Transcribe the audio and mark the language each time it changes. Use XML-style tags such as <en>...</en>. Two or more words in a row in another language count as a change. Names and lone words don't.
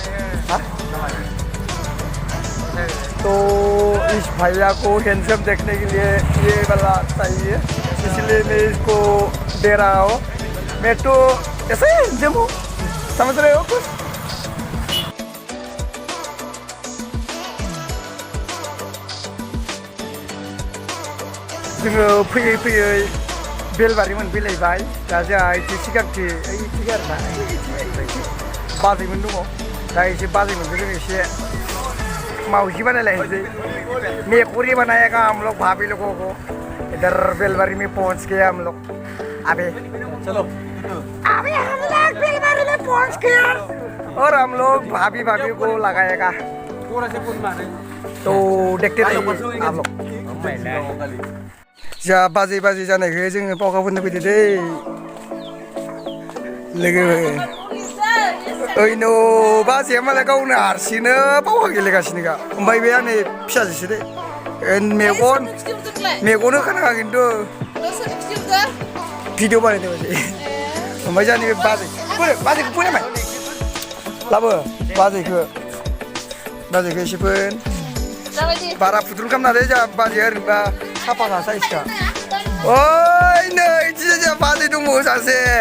<hi>तो इस भैया को हैंडसम देखने के लिए ये वाला चाहिए इसलिए मैं इसको दे रहा हूँ मैं तो ऐसे हैंडसम हूँ समझ रहे हो कुछ</hi> <brx>जोङो फैयै बेलबारि मोनफैलायबाय दा जोंहा एसे सिगांथि ओइथिं आरोना बाजैमोन दङ दा एसे बाजैमोनखौ जों एसे मावजि बनायलायनोसै</brx> <hi>मेकुरी बनाएगा हम लोग भाभी लोगों को इधर बेलबारी में पहुंच गए हम लोग अभी चलो अभी हम लोग बेलबारी में पहुंच गए और हम लोग भाभी को लगाएगा तो देखते रहिए आप लोग</hi> <brx>जा बाजै जानायखौ जोङो पावखाफोरनो फैदो दै लोगो ओइ न' बाजैया मालाय गावनो हारसिंनो पावखा गेलेगासिनोखा ओमफ्राय बे आंनि फिसाजोसो दै मेगन होखानाङा खिन्थु भिडिअ बानायदों बाजै ओमफ्राय जोंनि बे बाजैखौ फोनायबाय लाबो बाजैखौ एसे फोन बारा फुद्रुन खालामना दे जोंहा बाजैया ओरैनोबा साफा साइसखा ओइ नै जोंहा बाजै दङ सासे</brx>